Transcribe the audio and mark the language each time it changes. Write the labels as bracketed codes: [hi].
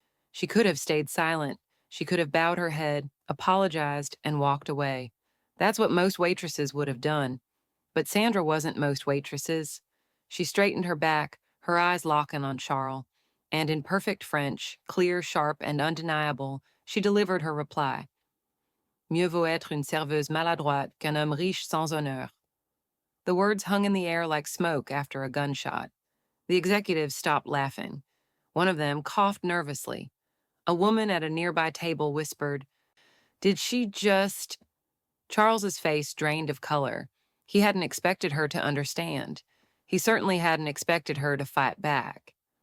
[en] She could have stayed silent. She could have bowed her head, apologized, and walked away. That's what most waitresses would have done. But Sandra wasn't most waitresses. She straightened her back, her eyes locking on Charles, and in perfect French, clear, sharp, and undeniable, she delivered her reply. [fr] Mieux vaut être une serveuse maladroite qu'un homme riche sans honneur. [en] The words hung in the air like smoke after a gunshot. The executives stopped laughing. One of them coughed nervously. A woman at a nearby table whispered, "Did she just—" Charles's face drained of color. He hadn't expected her to understand. He certainly hadn't expected her to fight back.